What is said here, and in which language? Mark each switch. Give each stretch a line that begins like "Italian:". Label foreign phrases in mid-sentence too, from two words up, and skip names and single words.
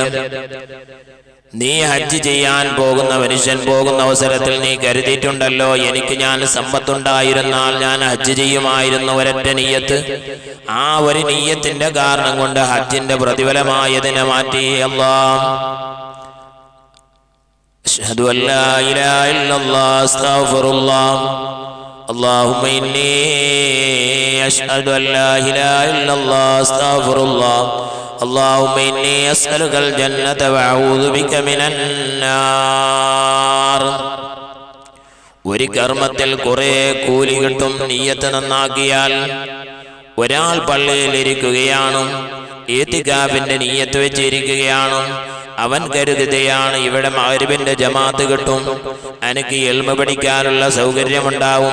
Malayalam: നീ ഹജ്ജ് ചെയ്യാൻ പോകുന്ന മനുഷ്യൻ പോകുന്ന അവസരത്തിൽ നീ കരുതിയിട്ടുണ്ടല്ലോ, എനിക്ക് ഞാൻ സമ്പത്തുണ്ടായിരുന്നാൽ ഞാൻ ഹജ്ജ് ചെയ്യുമായിരുന്നു, ഒരൊറ്റ നിയ്യത്ത്. ആ ഒരു നിയ്യത്തിന്റെ കാരണം കൊണ്ട് ഹജ്ജിന്റെ പ്രതിഫലമായതിനെ മാറ്റി അല്ലാഹ്.
Arabic: أشهد أن لا إله إلا الله أستغفر الله اللهم إني أشهد أن لا إله إلا الله أستغفر الله اللهم إني أسألك الجنة وأعوذ بك من النار.
Malayalam: ഒരു കർമ്മത്തിൽ കുറെ കൂലി കിട്ടും നിയ്യത്ത് നന്നാക്കിയാൽ. ഒരാൾ പള്ളിയിൽ ഇരിക്കുകയാണ്, ഇത്തികാഫിന്റെ നിയ്യത്ത് വെച്ചിരിക്കുകയാണ്. അവൻ കരുതുകയാണ്, ഇവിടെ മഗ്‌രിബിന്റെ ജമാഅത്ത് കിട്ടും, എനിക്ക് ഇൽമ പഠിക്കാനുള്ള സൗകര്യമുണ്ടാവും.